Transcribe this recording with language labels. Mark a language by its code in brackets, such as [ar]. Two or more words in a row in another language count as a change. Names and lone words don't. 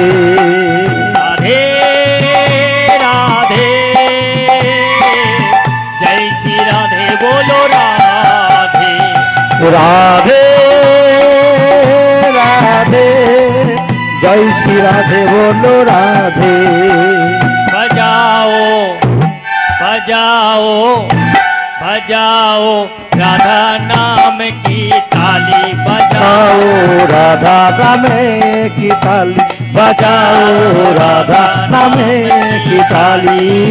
[bn] রাধে রাধে, জয় শ্রী রাধে বলো রাধে। রাধে রাধে, জয় শ্রী রাধে বলো রাধে। [hi] बजाओ बजाओ बजाओ राधा नाम की ताली, बजाओ बजाओ राधा नामे की ताली, बजाओ राधा नामे की ताली।